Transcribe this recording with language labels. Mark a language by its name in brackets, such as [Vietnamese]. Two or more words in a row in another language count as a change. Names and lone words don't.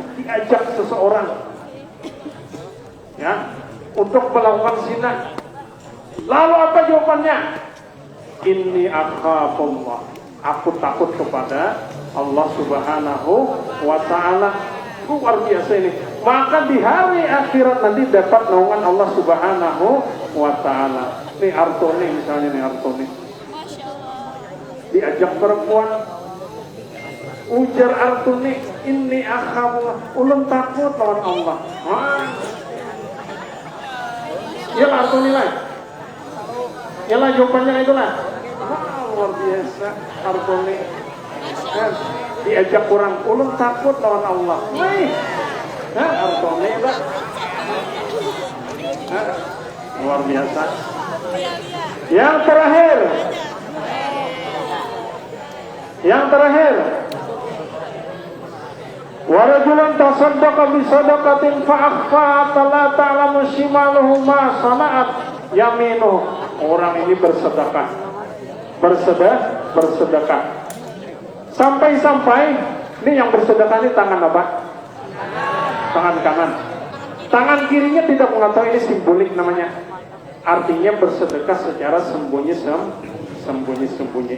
[Indonesian] Diajak seseorang, ya, untuk melakukan zina. Lalu apa jawabannya? [Arabic] إني أخاف الله, [Indonesian] aku takut kepada Allah [Arabic] سبحانه وتعالى. [Indonesian] Luar biasa ini. Maka di hari akhirat nanti dapat naungan Allah [Arabic] سبحانه وتعالى. [Banjar] Ini Artoni misalnya, nih Artoni diajak perempuan, ujar Artoni, [Arabic] إني أخاف الله, [Banjar] ulun takut lawan Allah. Ya Artoni lah. [Indonesian] Yalah jawabannya itulah. Luar biasa Artoni. [Banjar] Kan diajak orang, ulun takut lawan Allah. Artoni lah. Luar biasa. [Indonesian] Yang terakhir, [Arabic] ورجل تصدق بصدقة فأخفى لا تعلم شماله ما صنعت يمينه. [Indonesian] Orang ini bersedekah. Sampai-sampai ini yang bersedekah ini tangan apa? Tangan kanan. Tangan kirinya tidak mengetahui, ini simbolik namanya. Artinya bersedekah secara sembunyi-sembunyi.